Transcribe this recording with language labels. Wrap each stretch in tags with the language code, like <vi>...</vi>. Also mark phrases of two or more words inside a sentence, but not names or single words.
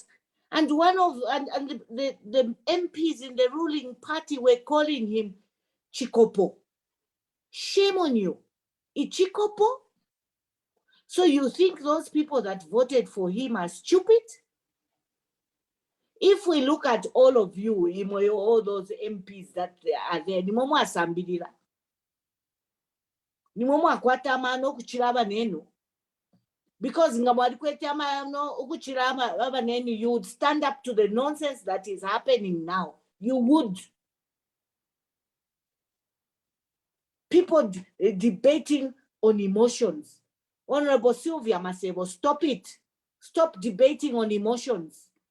<en>And the MPs in the ruling party were calling him Chikopo. Shame on you. Ichikopo? So you think those people that voted for him are stupid? If we look at all of you, all those MPs that are there,</en> <ny>nimomo asambirira. Nimomo akwata amano kuchiraba nenu.</ny> <en>Because you would stand up to the nonsense that is happening now. You would. People debating on emotions. Honorable Sylvia Masebo, stop it. Stop debating on emotions.</en>